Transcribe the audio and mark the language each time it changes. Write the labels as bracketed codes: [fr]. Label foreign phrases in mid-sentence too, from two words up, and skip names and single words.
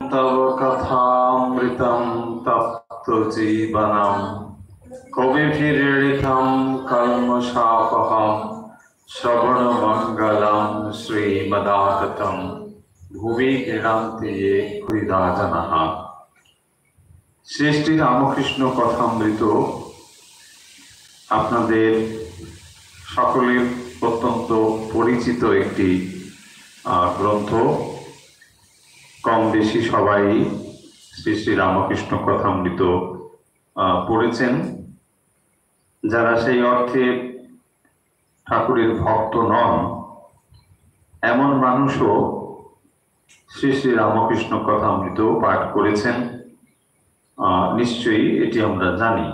[sa] तव कथामृतं तप्तजीवनं कविभिरीडितं कल्मषापहं श्रवणमङ्गलं श्रीमदाततं भुवि गृह्णन्ति ये हृदा जनाः। [bn] श्री रामकृष्ण कथामृत আপনাদের সকলের অত্যন্ত পরিচিত একটি গ্রন্থ। কম বেশি সবাই শ্রী শ্রী রামকৃষ্ণ কথামৃত পড়েছেন। যারা সেই অর্থে ঠাকুরের ভক্ত নন এমন মানুষও শ্রী শ্রী রামকৃষ্ণ কথামৃত পাঠ করেছেন, নিশ্চয়ই এটি আমরা জানি।